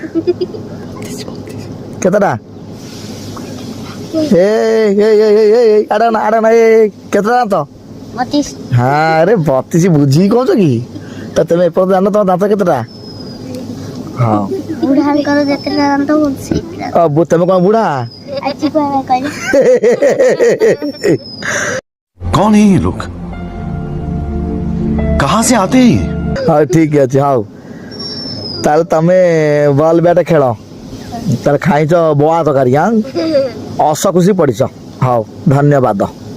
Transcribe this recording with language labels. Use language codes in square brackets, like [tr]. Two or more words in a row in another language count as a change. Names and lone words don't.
[or] କେତେଟା? କେତେଟା ଦାନ୍ତ? ଆରେ 32 ବୁଝିକି କହୁଛ କି? ତମେ ଏପର୍ଯ୍ୟନ୍ତ ଜାଣିନ ତମ ଦାନ୍ତ କେତେଟା? ହଁ ତମେ କଣ ବୁଢା? [hi] कौन है ये लोग? कहां से आते हैं? [or] ହଉ ଠିକ ଅଛି। ହଉ ତାହେଲେ ତମେ ବଲ ବ୍ୟାଟ ଖେଳ। ତାହେଲେ ଖାଇଛ ବଆ ତରକାରୀ। ହସ ଖୁସି ପଡିଛ। ହଉ ଧନ୍ୟବାଦ।